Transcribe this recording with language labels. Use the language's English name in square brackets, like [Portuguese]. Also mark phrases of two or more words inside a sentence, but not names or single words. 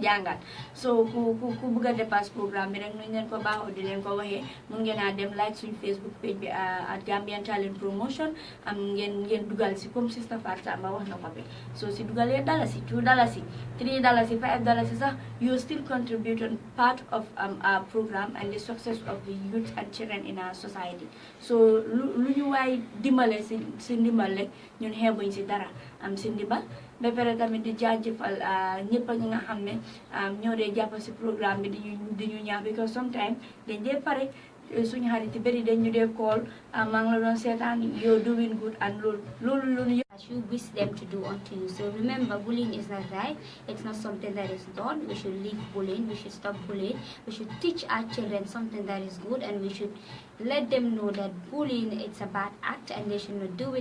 [Wolof] jàngal so ku bëgg a dépasse programme bi rek nuñ leen ko baaxoo di leen ko waxee mun ngeen a dem like suñu Facebook page bi at Gambian Talent Promotion ngeen dugal si comme Sister Fatou Samba wax na ko bi so si dugalee dalasi 2 dalasi 3 dalasi 5 dalasi sax [English] you still contributing part of our program and the success of the youth and children in our society [Wolof] so lu ñu waay dimbale si ndimbal rek ñun xeebuñ si dara si ndimbal ba pare tamit di jaajëfal ñëpp ñi nga xam ne ñoo dee jàpp si programme bi di ñu ñaax [English] because sometimes [Wolof] dañ dee pare suñu xarit yi bëri dañ ñu dee call maa ngi la doon seetaan [English] you're doing good and [Wolof] loolu [English] you wish them to do unto you. So remember, bullying is not right. It's not something that is done. We should leave bullying. We should stop bullying. We should teach our children something that is good, and we should let them know that bullying it's a bad act and they should not do it.